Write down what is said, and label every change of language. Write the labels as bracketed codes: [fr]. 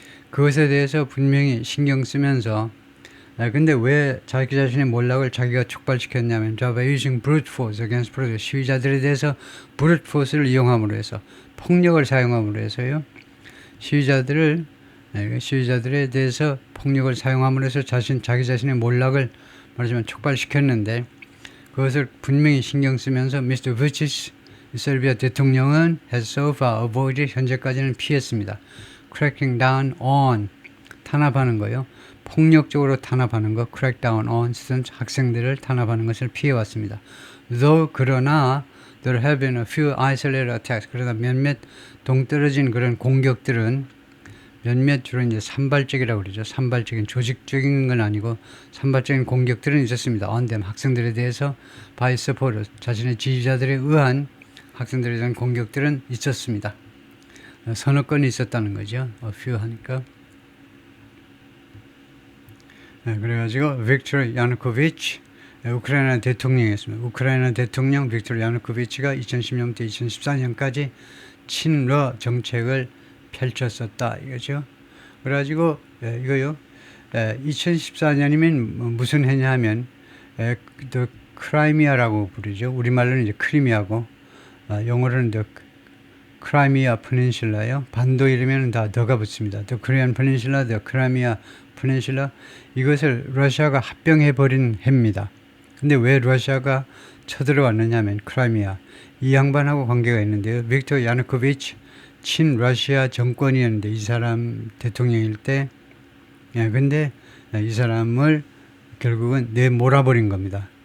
[ko] 그것에 대해서 분명히 신경 쓰면서 근데 왜 자기 자신의 몰락을 자기가 촉발시켰냐면 [en] by using brute force against protest [ko] 시위자들에 대해서 brute force를 이용함으로 해서 폭력을 사용함으로 해서요. 시위자들에 대해서 폭력을 사용함으로 해서 자기 자신의 몰락을 말하자면 촉발시켰는데 그것을 분명히 신경 쓰면서 Mr. Vučić 세르비아 대통령은 [en] has so far avoided [ko] 현재까지는 피했습니다. [en] cracking down on [ko] 탄압하는 거요. 폭력적으로 탄압하는 것, crack down on 학생들을 탄압하는 것을 피해왔습니다. [en] Though [ko] 그러나 [en] there have been a few isolated attacks. [ko] 그러나 몇몇 동떨어진 그런 공격들은 몇몇 주로 이제 산발적이라고 그러죠. 산발적인 조직적인 건 아니고 산발적인 공격들은 있었습니다. [en] on them [ko] 학생들에 대해서 [en] by supporters [ko] 자신의 지지자들에 의한 학생들에 대한 공격들은 있었습니다. 서너 건이 있었다는 거죠. a few 하니까. 그래가지고 빅토르 야누코비치 우크라이나 대통령이었습니다. 우크라이나 대통령 빅토르 야누코비치가 2010년부터 2014년까지 친러 정책을 펼쳤었다 이거죠. 그래가지고 이거요. 2014년이면 무슨 해냐 하면 the 크라이미아라고 부르죠. 우리말로는 이제 크리미아고 영어로는 the 크라이미아 페닌슐라요. 반도 이름에는 다 더가 붙습니다. the Korean Peninsula, the Crimea Peninsula 이것을 러시아가 합병해버린 해입니다. 근데 왜 러시아가 쳐들어왔느냐 하면 크라이미아 이 양반하고 관계가 있는데요. 빅토르 야누코비치 친러시아 정권이었는데 이 사람 대통령일 때 근데 이 사람을 결국은 내몰아버린 겁니다.